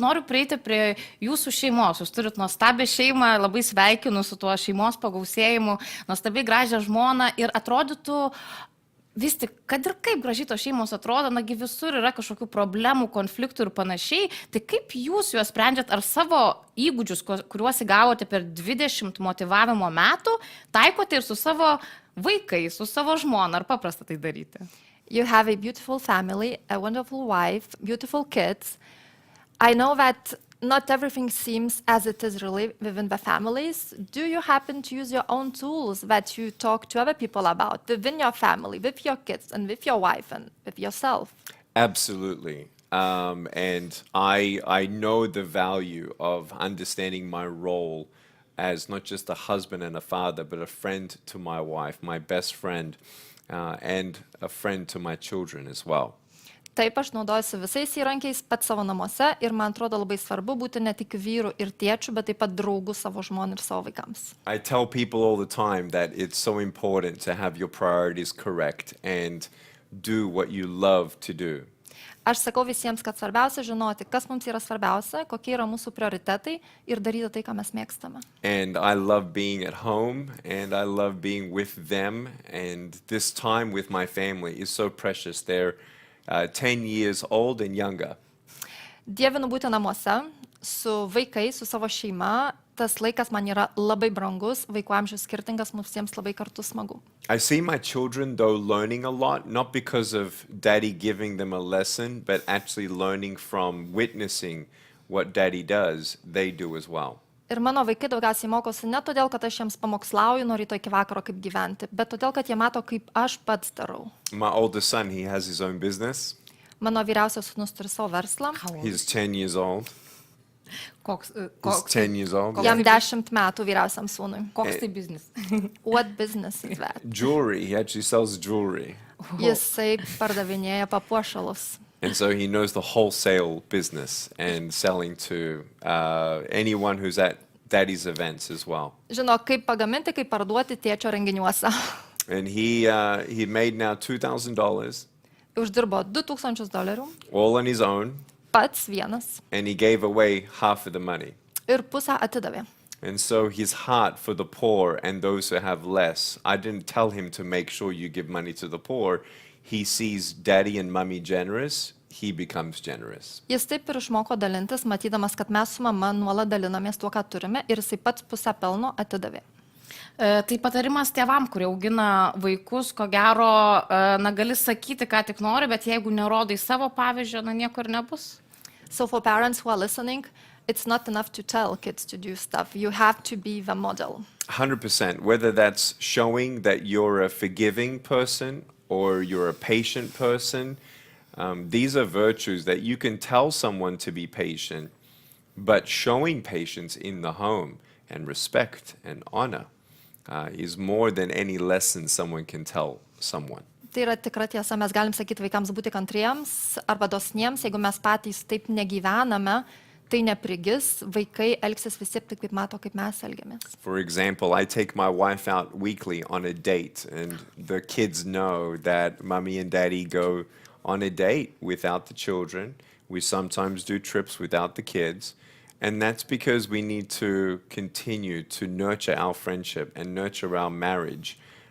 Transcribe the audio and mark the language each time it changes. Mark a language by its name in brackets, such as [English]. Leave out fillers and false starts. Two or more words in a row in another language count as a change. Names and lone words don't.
[Lithuanian] Noriu prieiti prie jūsų šeimos. Jūs turit nuostabią šeimą, labai sveikinu su tuo šeimos pagausėjimu, nuostabiai gražią žmoną ir atrodytų vis tik, kad ir kaip gražiai tos šeimos atrodo, nagi visur yra kažkokių problemų, konfliktų ir panašiai, tai kaip jūs juos sprendžiat, ar savo įgūdžius, kuriuos įgavote per 20 motyvavimo metų, taikote ir su savo vaikais, su savo žmona, ar paprasta tai daryti? [English] You have a beautiful family, a wonderful wife, beautiful kids. I know that not everything seems as it is really within the families. Do you happen to use your own tools that you talk to other people about within your family, with your kids and with your wife and with yourself? Absolutely. And I know the value of understanding my role as not just a husband and a father, but a friend to my wife, my best friend, and a friend to my children as well. [Lithuanian] Taip, aš naudojuosi visais įrankiais pats savo namuose ir man atrodo labai svarbu būti ne tik vyru ir tėčiu, bet taip pat draugu savo žmonai ir savo vaikams. [English] I tell people all the time that it's so important to have your priorities correct and do what you love to do. [Lithuanian] Aš sakau visiems, kad svarbiausia žinoti, kas mums yra svarbiausia, kokie yra mūsų prioritetai ir daryti tai, ką mes mėgstame. [English] And I love being at home and I love being with them, and this time with my family is so precious. They're 10 years old and younger. [Lithuanian] Dievinu būti namuose su vaikais, su savo šeima. Tas laikas man yra labai brangus, vaikų amžius skirtingas, mums visiems labai kartu smagu. [English] I see my children though learning a lot, not because of daddy giving them a lesson, but actually learning from witnessing what daddy does, they do as well. [Lithuanian] Ir mano vaikai daugiausiai mokosi ne todėl, kad aš jiems pamokslauju nuo ryto iki vakaro kaip gyventi, bet todėl, kad jie mato, kaip aš pats darau. [English] My oldest son, he has his own business. [Lithuanian] Mano vyriausias sūnus turi savo verslą. [English] He's 10 years old. [Lithuanian] Koks [English] He's 10 years old. [Lithuanian] Jam 10 metų vyriausiam sūnui. Koks tai biznis? [English] What business is that? Jewelry. He actually sells jewelry. [Lithuanian] Jisai pardavinėja papuošalus. [English] And so he knows the wholesale business and selling to anyone who's at daddy's events as well. [Lithuanian] Žino, kaip pagaminti, kaip parduoti tėčio renginiuose. [English] And he made now $2,000 [Lithuanian] Uždirbo $2,000, [English] all on his own, [Lithuanian] pats vienas, [English] and he gave away half of the money. [Lithuanian] ir pusę atidavė. [English] And so his heart for the poor and those who have less, I didn't tell him to make sure you give money to the poor. He sees daddy and mommy generous, he becomes generous. [Lithuanian] Jis taip ir išmoko dalintis, matydamas, kad mes su mama nuolat dalinamės tuo, ką turime, ir jisai pats pusę pelno atidavė. Tai patarimas tėvam, kurie augina vaikus, ko gero, na, gali sakyti, ką tik nori, bet jeigu nerodai savo pavyzdžio, na, nieko ir nebus. [English] So for parents who are listening, it's not enough to tell kids to do stuff. You have to be the model. 100%, whether that's showing that you're a forgiving person or you're a patient person, these are virtues that you can tell someone to be patient, but showing patience in the home and respect and honor is more than any lesson someone can tell someone. [Lithuanian] Tai yra tikra tiesa, mes galim sakyti vaikams būti kantriems arba dosniems, jeigu mes patys taip negyvename, tai neprigis, vaikai elgsis visi taip, kaip mato, kaip mes elgiamės. [English] For example, I take my wife out weekly on a date, and the kids know that mommy and daddy go on a date without the children. We sometimes do trips without the kids, and that's because we need to continue to nurture our friendship and nurture our marriage.